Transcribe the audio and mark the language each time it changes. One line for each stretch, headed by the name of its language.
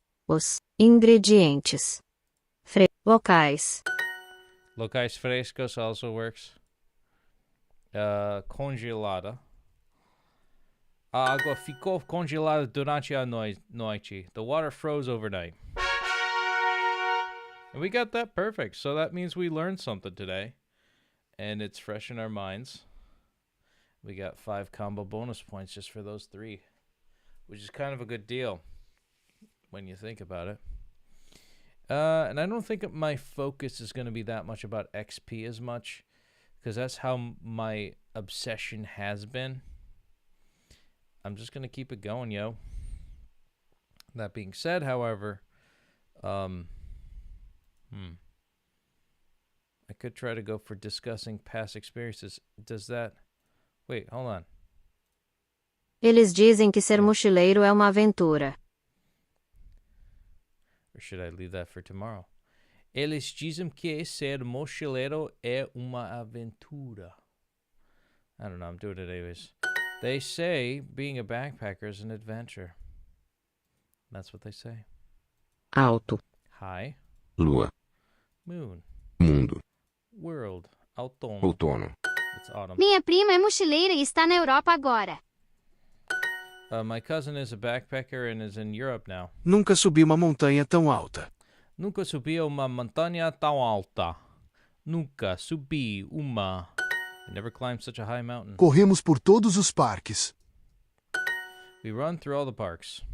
Portuguese: os ingredientes locais. Locais frescos
English: also works.
Portuguese: Congelada. A água ficou congelada durante a noite.
English: The water froze overnight. And we got that perfect. So that means we learned something today. And it's fresh in our minds. We got 5 combo bonus points just for those 3. Which is kind of a good deal when you think about it. And I don't think my focus is going to be that much about XP as much. Because that's how my obsession has been. I'm just going to keep it going, yo. That being said, however, I could try to go for discussing past experiences. Does that Wait, hold on.
Portuguese: Eles dizem que ser mochileiro é uma aventura.
English: Or should I leave that for tomorrow?
Portuguese: Eles dizem que ser mochileiro é uma aventura.
English: I don't know, I'm doing it anyways. They say being a backpacker is an adventure. That's what they say.
Portuguese: Alto.
English: High.
Portuguese: Lua.
English: Moon.
Portuguese: Mundo.
English: World.
Portuguese: Outono. Outono.
English: It's autumn.
Portuguese: Minha prima é mochileira e está na Europa agora.
English: My cousin is a backpacker and is in Europe now.
Portuguese: Nunca subi uma montanha tão alta. Nunca subi uma montanha tão alta. Nunca subi uma.
English: I never climbed such a high mountain.
Portuguese: Corremos por todos os parques.
English: We run through all the parks.